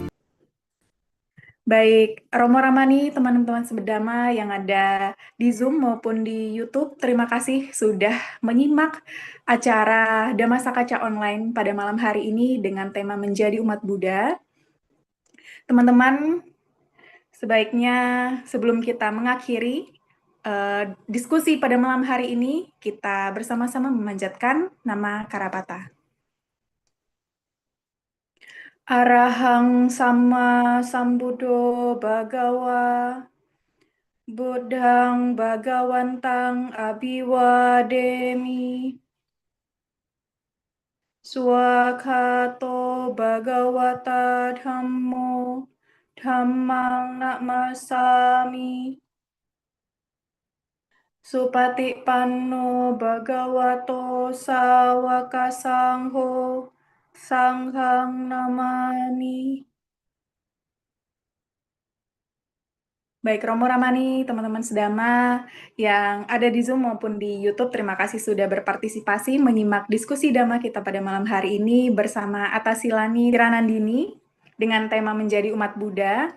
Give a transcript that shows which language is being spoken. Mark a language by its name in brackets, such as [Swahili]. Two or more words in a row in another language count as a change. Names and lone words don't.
[Indonesian] Baik, Romo Ramani, teman-teman sebedama yang ada di Zoom maupun di YouTube, terima kasih sudah menyimak acara Dhamma Sakaca Online pada malam hari ini dengan tema Menjadi Umat Buddha. Teman-teman, sebaiknya sebelum kita mengakhiri diskusi pada malam hari ini, kita bersama-sama memanjatkan nama Karapata. [Pali] Arahang Sama Sambuddho Bhagawa Buddhang Bhagawantang Abhiwademi Swakhato Bhagawata Dhammo Dhammang Namasami Supatipanno Bhagavato Sawaka Sangho Sanghang Namami. [Indonesian] Baik, Romo Ramani, teman-teman sedama yang ada di Zoom maupun di YouTube, terima kasih sudah berpartisipasi menyimak diskusi Dhamma kita pada malam hari ini bersama Atasilani Tiranandini dengan tema Menjadi Umat Buddha.